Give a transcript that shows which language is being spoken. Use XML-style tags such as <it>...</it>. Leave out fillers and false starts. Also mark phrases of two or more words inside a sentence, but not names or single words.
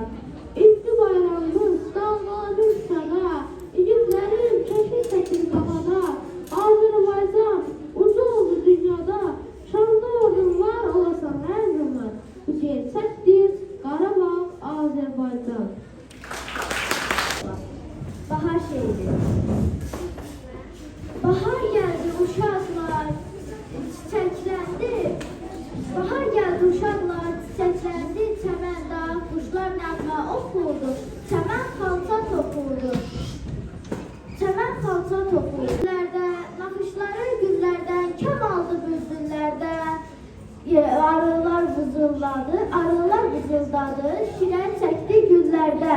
<az>İtti bayrağımız dalğalanır Şuşada, İgidlərin keşik çəkir qafada, Azərbaycan ucu oldu dünyada, şanlı ordunlar olasan hər zaman, bu gerçəkdir Qarabağ, Azərbaycan.</az> <tr>Bahar şehri. Bahar geldi uşaklar, çiçeklendi. Bahar geldi uşaklar, çiçeklendi.</tr> <az>Çəmən dağ, quşlar nəğmə oxurdu. Çəmən xalça toxurdu. Çəmən xalça toxurdu. Naxışları güllərdən, kəm aldı bülbüllərdən. Arılar vızıldadı, şirən çəkdi güllərdən.</az>